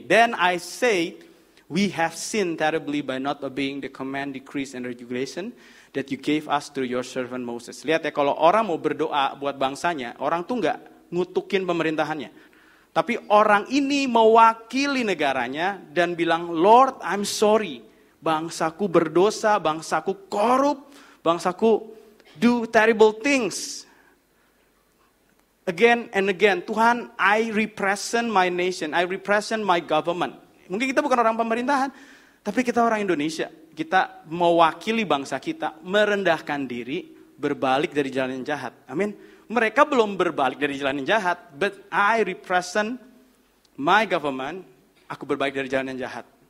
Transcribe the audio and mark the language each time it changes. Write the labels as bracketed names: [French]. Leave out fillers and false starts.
[English] Then I say, we have sinned terribly by not obeying the command, decrees, and regulation that you gave us through your servant Moses. [Indonesian] Lihat ya, kalau orang mau berdoa buat bangsanya, orang tuh nggak ngutukin pemerintahannya. Tapi orang ini mewakili negaranya dan bilang, Lord, I'm sorry. Bangsaku berdosa, bangsaku korup, bangsaku do terrible things. [English] Again and again, Tuhan, I represent my nation, I represent my government. [Indonesian] Mungkin kita bukan orang pemerintahan, tapi kita orang Indonesia. Kita mewakili bangsa kita, merendahkan diri, berbalik dari jalan yang jahat. Amin. mereka belum berbalik dari jalan yang jahat, but I represent my government, aku berbalik dari jalan yang jahat.